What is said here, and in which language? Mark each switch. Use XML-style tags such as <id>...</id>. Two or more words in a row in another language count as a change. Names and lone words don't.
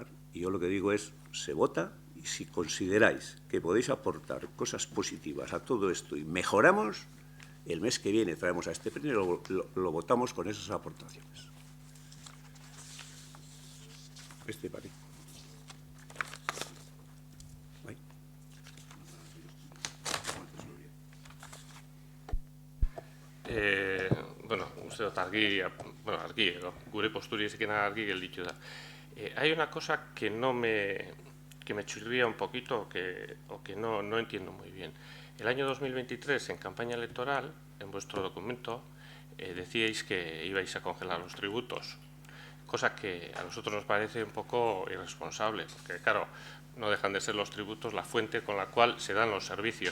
<es>Y yo lo que digo es, se vota, y si consideráis que podéis aportar cosas positivas a todo esto y mejoramos, el mes que viene traemos a este pleno y lo votamos con esas aportaciones. Parece.</es> <eu>Bueno, uste dut argi, gure posturizkin argi gelditu da.</eu> <es>Hay una cosa que me chirría un poquito o que no entiendo muy bien. El año 2023, en campaña electoral, en vuestro documento, decíais que ibais a congelar los tributos, cosa que a nosotros nos parece un poco irresponsable, porque claro, no dejan de ser los tributos la fuente con la cual se dan los servicios.</es>